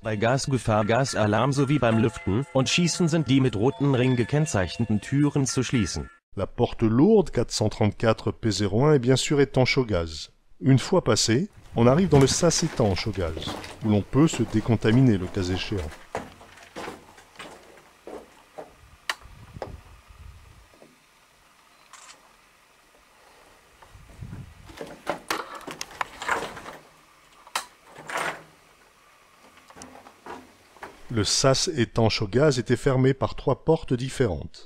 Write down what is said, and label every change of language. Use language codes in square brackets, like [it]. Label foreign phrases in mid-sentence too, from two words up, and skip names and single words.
[de] Bei Gasgefahr, Gasalarm sowie beim Lüften und Schießen sind die mit rotem Ring gekennzeichneten Türen zu schließen. [fr] La porte lourde 434 P01 est bien sûr étanche au gaz. Une fois passée, on arrive dans le sas étanche au gaz, où l'on peut se décontaminer le cas échéant. Le sas étanche au gaz était fermé par 3 portes différentes.